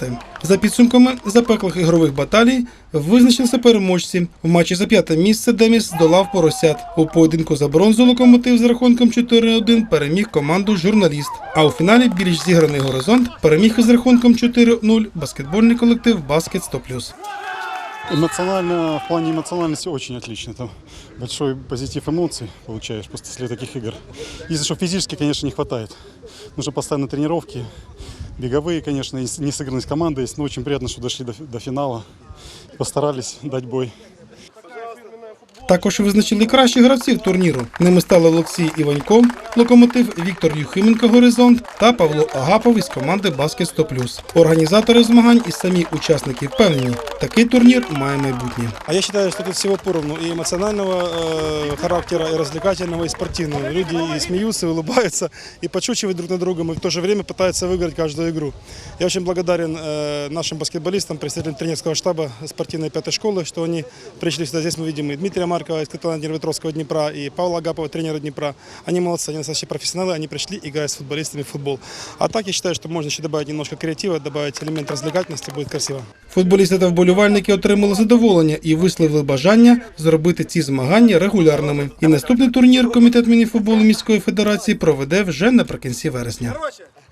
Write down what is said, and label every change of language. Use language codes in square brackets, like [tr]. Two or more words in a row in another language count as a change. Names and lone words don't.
[uk] За підсумками запеклих ігрових баталій визначилися переможці. В матчі за 5 місце «Деміс» здолав «Поросят». У поєдинку за бронзу «Локомотив» з рахунком 4-1 переміг команду «Журналіст». А у фіналі більш зіграний «Горизонт» переміг із рахунком 4-0 баскетбольний колектив «Баскет 100+». [ru] Эмоционально, в плане эмоциональности очень отлично. Там большой позитив эмоций получаешь после таких игр. Если что, физически, конечно, не хватает. Нужно постоянно тренировки, беговые, конечно, и несыгранность команды есть. Но очень приятно, что дошли до финала. Постарались дать бой. [uk] Також визначили кращих гравців турніру. Ними стали Олексій Іванько, «Локомотив», Віктор Юхименко, «Горизонт» та Павло Агапов із команди «Баскет 100+». Організатори змагань і самі учасники впевнені, такий турнір має майбутнє. [ru] А я считаю, что тут всего поровну и эмоционального характера, и развлекательного, и спортивного. Люди и смеются, и улыбаются, и подшучивают друг над другом, и в то же время пытаются выиграть каждую игру. Я очень благодарен нашим баскетболистам, представителям тренерского штаба спортивной 5-й школы, что они пришли сюда. Здесь мы видим и Дмитрия Маркова из Днепропетровского Днепра, и Павла Агапова, тренера Днепра. Они молодцы, они настоящие профессионалы, они пришли играть с футболистами в футбол. А так я считаю, что можно еще добавить немножко креатива, добавить элемент развлекательности, будет красиво. [uk] Футболісти та вболівальники отримали задоволення і висловили бажання зробити ці змагання регулярними. І наступний турнір Комітет міні-футболу міської федерації проведе вже наприкінці вересня.